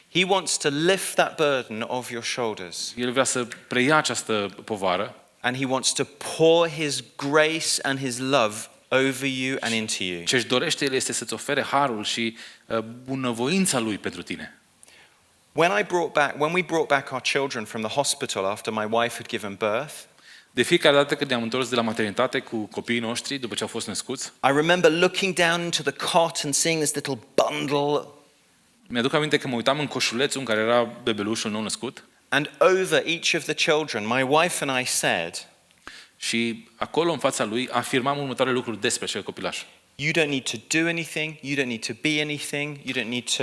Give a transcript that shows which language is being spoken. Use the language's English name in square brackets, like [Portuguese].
[English] He wants to lift that burden off your shoulders. [Romanian] El vrea să preia această povară [English] And he wants to pour his grace and his love over you and into you. [Romanian] ce își dorește El este să-ți ofere harul și bunăvoința Lui pentru tine. [English] When we brought back our children from the hospital after my wife had given birth, [Romanian] De fiecare dată când ne-am întors de la maternitate cu copiii noștri, după ce au fost născuți, [English] I remember looking down into the cot and seeing this little bundle, [Romanian] mi-aduc aminte că mă uitam în coșulețul în care era bebelușul nou născut [English] and over each of the children, my wife and I said, [Romanian] și acolo în fața lui afirmam următoarele lucruri despre acel copilaș. [English] you don't need to do anything, you don't need to be anything, you don't need to